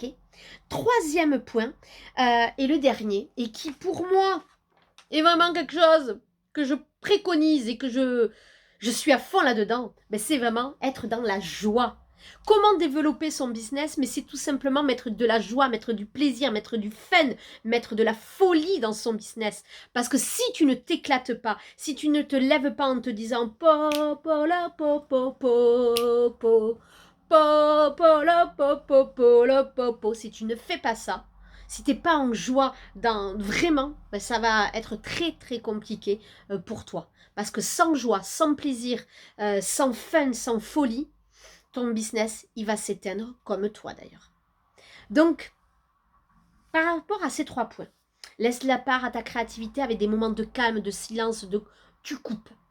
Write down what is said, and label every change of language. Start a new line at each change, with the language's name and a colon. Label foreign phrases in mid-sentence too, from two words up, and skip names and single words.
French: Troisième point, et le dernier, et qui pour moi est vraiment quelque chose que je préconise et que je suis à fond là-dedans, mais c'est vraiment être dans la joie. Comment développer son business? Mais c'est tout simplement mettre de la joie, mettre du plaisir, mettre du fun, mettre de la folie dans son business. Parce que si tu ne t'éclates pas, si tu ne te lèves pas en te disant po po la po po po po po po la po po po la po po, si tu ne fais pas ça, si tu n'es pas en joie vraiment, ben ça va être très très compliqué pour toi. Parce que sans joie, sans plaisir, sans fun, sans folie, ton business, il va s'éteindre comme toi d'ailleurs. Donc, par rapport à ces trois points, laisse la part à ta créativité avec des moments de calme, de silence, tu coupes.